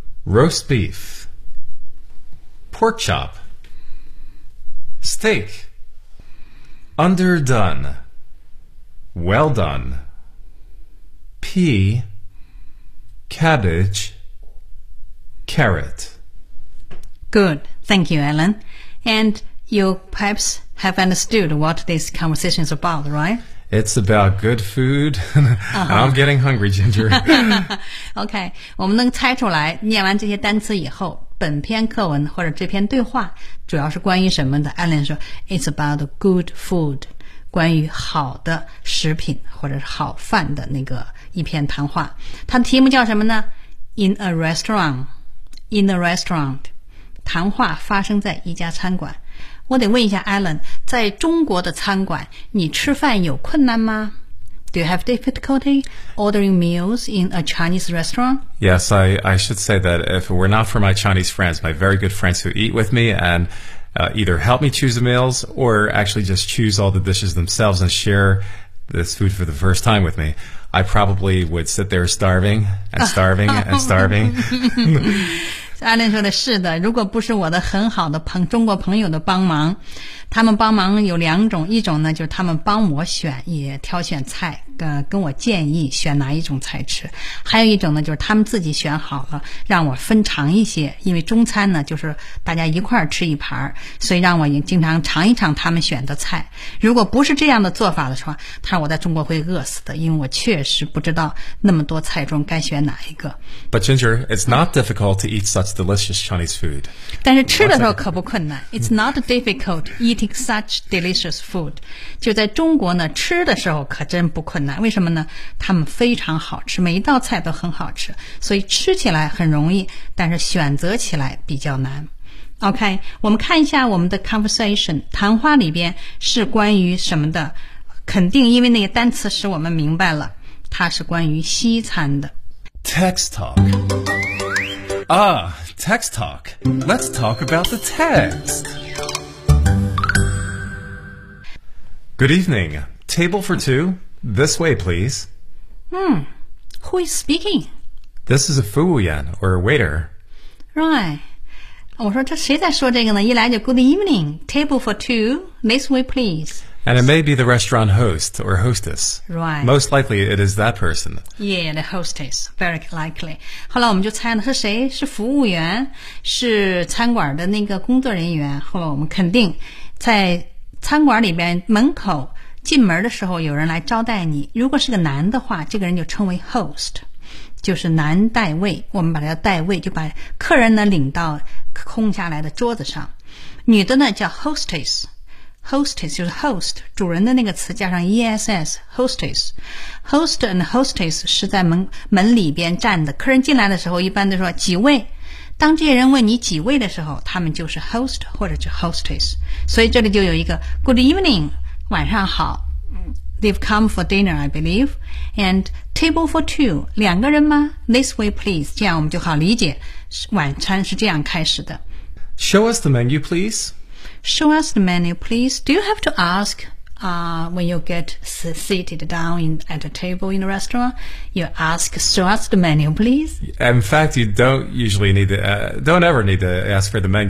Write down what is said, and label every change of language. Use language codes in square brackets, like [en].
[en] roast beef, pork chop, steak, underdone, well done, pea, cabbage, carrot. Good. Thank you, Alan. And you perhaps have understood what this conversation is about, right? It's about good food. I'm getting hungry, Ginger. [zh] OK, 我们能猜出来念完这些单词以后本篇课文或者这篇对话主要是关于什么的 Alan 说 [en] It's about good food [zh] 关于好的食品或者是好饭的那个一篇谈话它的题目叫什么呢 [en] In a restaurant [zh] 谈话发生在一家餐馆我得问一下 Alan 在中国的餐馆你吃饭有困难吗 [en] Do you have difficulty ordering meals in a Chinese restaurant? Yes, I should say that if it were not for my Chinese friends, my very good friends who eat with me and、either help me choose the meals or actually just choose all the dishes themselves and share this food for the first time with me, I probably would sit there starving and starving and starving. [zh] Alan 说的是的如果不是我的很好的中国朋友的帮忙他们帮忙有两种一种呢就是他们帮我选也挑选菜、跟我建议选哪一种菜吃还有一种呢就是他们自己选好了让我分尝一些因为中餐呢就是大家一块吃一盘所以让我经常尝一尝他们选的菜如果不是这样的做法的话他说我在中国会饿死的因为我确实不知道那么多菜中该选哪一个 [en] But Ginger, it's not difficult to eat such delicious Chinese food [zh] 但是吃的时候可不困难 [en] It's not difficult to eat eating such delicious food [zh] 就在中国呢吃的时候可真不困难为什么呢他们非常好吃每一道菜都很好吃所以吃起来很容易但是选择起来比较难 OK 我们看一下我们的 conversation 谈话里边是关于什么的肯定因为那个单词使我们明白了它是关于西餐的 [en] Text talk Ah, text talk Let's talk about the textGood evening. Table for two. This way, please. Who is speaking? This is a Fu Wuyan, or a waiter. [zh] Right. 我说这谁在说这个呢？一来就 [en] Good evening. Table for two. This way, please. And it may be the restaurant host or hostess. Right. Most likely, it is that person. Yeah, the hostess. Very likely. [zh] 后来我们就猜了是谁？是服务员，是餐馆的那个工作人员。后来我们肯定在。餐馆里边门口进门的时候有人来招待你如果是个男的话这个人就称为 host 就是男代位我们把它叫代位就把客人呢领到空下来的桌子上女的呢叫 hostess hostess 就是 host 主人的那个词加上 ess hostess [en] host and hostess [zh] 是在 门里边站的客人进来的时候一般都说几位当这些人问你几位的时候他们就是 host 或者是 hostess 所以这里就有一个 [en] good evening [zh] 晚上好 [en] they've come for dinner I believe [zh] and [en] table for two [zh] 两个人吗 [en] this way please [zh] 这样我们就好理解晚餐是这样开始的 [en] show us the menu please show us the menu please do you have to ask、when you get seated down at a table in a restaurantYou ask, show us the menu, please. In fact, you don't ever need to ask for the menu.